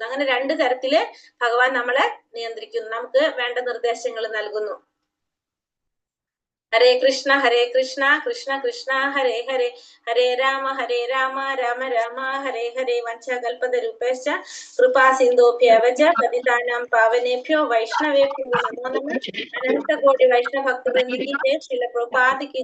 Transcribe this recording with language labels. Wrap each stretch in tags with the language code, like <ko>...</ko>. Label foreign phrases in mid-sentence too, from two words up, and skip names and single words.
<ml>അങ്ങനെ രണ്ട് തരത്തില് ഭഗവാൻ നമ്മളെ നിയന്ത്രിക്കുന്നു, നമുക്ക് വേണ്ട നിർദ്ദേശങ്ങൾ നൽകുന്നു.</ml> <sa>ഹരേ കൃഷ്ണ കൃഷ്ണ കൃഷ്ണ ഹരേ ഹരേ, ഹരേ രാമ രാമ രാമ ഹരേ ഹരേ. വഞ്ചകൽപതരൂപേശ്ച കൃപാ സിന്ധോഭ്യവച പതിതാനാം പാവനേഭ്യോ വൈഷ്ണവേഭ്യോ നമോ നമഃ.</sa> <hi>अनन्तकोटि वैष्णव भक्तवृन्द की जय। श्रील प्रभुपाद की</hi>